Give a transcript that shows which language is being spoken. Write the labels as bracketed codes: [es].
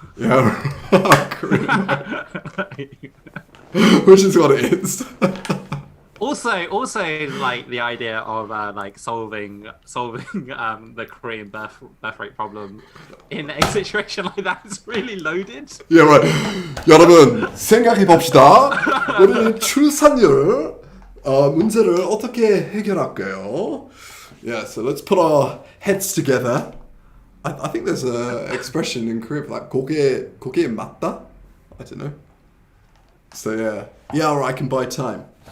[en] Yeah, Korean. Which is what it is. Also, like the idea of like solving the Korean birth rate problem in a situation like that is really loaded. Yeah, right. [ko] 여러분 생각해 봅시다. 우리 출산율 문제를 어떻게 해결할까요? [en] Yeah, so let's put our heads together. I think there's an expression in Korean like [ko] 고개 맞다? [en] I don't know. So yeah, alright, I can buy time.